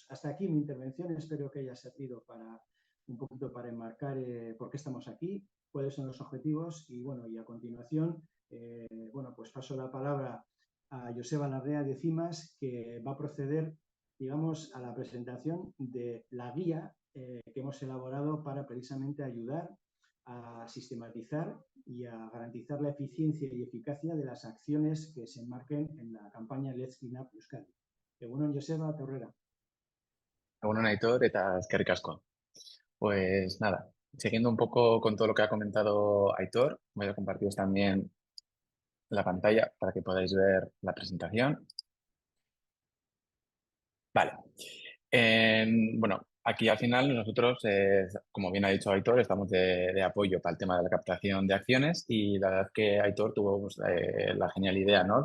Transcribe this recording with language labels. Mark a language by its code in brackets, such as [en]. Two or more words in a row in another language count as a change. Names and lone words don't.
[es] Hasta aquí mi intervención. Espero que haya servido un poquito para enmarcar por qué estamos aquí, cuáles son los objetivos y, bueno, y a continuación, bueno, pues paso la palabra a Joseba Larrea de CIMAS, que va a proceder, digamos, a la presentación de la guía que hemos elaborado para precisamente ayudar a sistematizar y a garantizar la eficiencia y eficacia de las acciones que se enmarquen en la campaña Let's Clean Up Euskadi. [eu] Egunon, Joseba, Torrera. Egunon, Aitor, eta eskerrik asko. [es] Pues nada, siguiendo un poco con todo lo que ha comentado Aitor, voy a compartir también la pantalla para que podáis ver la presentación. Vale. Bueno, aquí al final nosotros, como bien ha dicho Aitor, estamos de apoyo para el tema de la captación de acciones y la verdad que Aitor tuvo pues, la genial idea, ¿no?